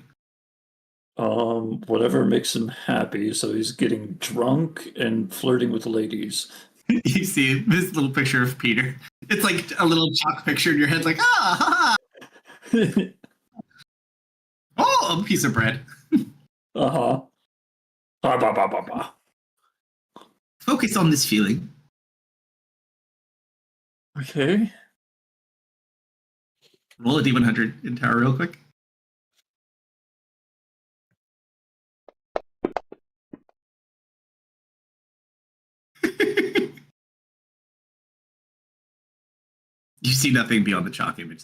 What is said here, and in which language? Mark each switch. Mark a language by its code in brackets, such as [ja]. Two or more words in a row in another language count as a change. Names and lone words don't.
[en] Whatever makes him happy. So he's getting drunk and flirting with ladies. You see this little picture of Peter. It's like a little chalk picture in your head, like ha. Oh, a piece of bread. Uh-huh. Ba, ba, ba, ba, ba. Focus on this feeling. Okay. Roll a D100 in tower real quick. You see nothing beyond the chalk image.